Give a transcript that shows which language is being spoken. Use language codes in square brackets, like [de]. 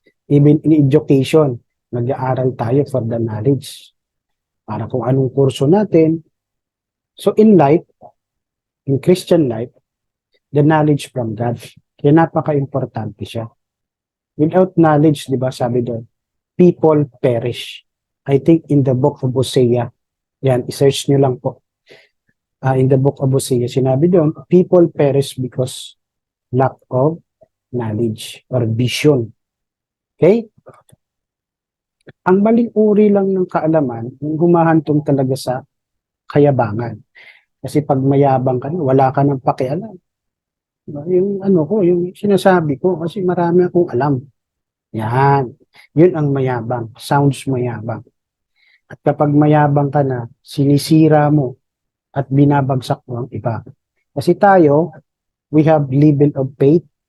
[en] Even in education, [tl] nag-aaral tayo [en] for the knowledge. [tl] Para kung anong kurso natin. [en] So in life, in Christian life, the knowledge from God. [tl] Kaya napaka-importante siya. [en] Without knowledge, [tl] di ba, sabi doon, [en] people perish. I think in the book of Hosea, [tl] yan, isearch nyo lang po. [en] In the book of Hosea, [tl] sinabi doon, [en] people perish because lack of knowledge or vision. Okay? [tl] Ang maling uri lang ng kaalaman, yung humahantong talaga sa kayabangan. Kasi pag mayabang ka na, wala ka ng pakialam. Yung ano ko, yung sinasabi ko, kasi marami akong alam. Yan. Yun ang mayabang. [en] Sounds mayabang. [tl] At kapag mayabang ka na, sinisira mo at binabagsak mo ang iba. Kasi tayo, [en] we have level of faith.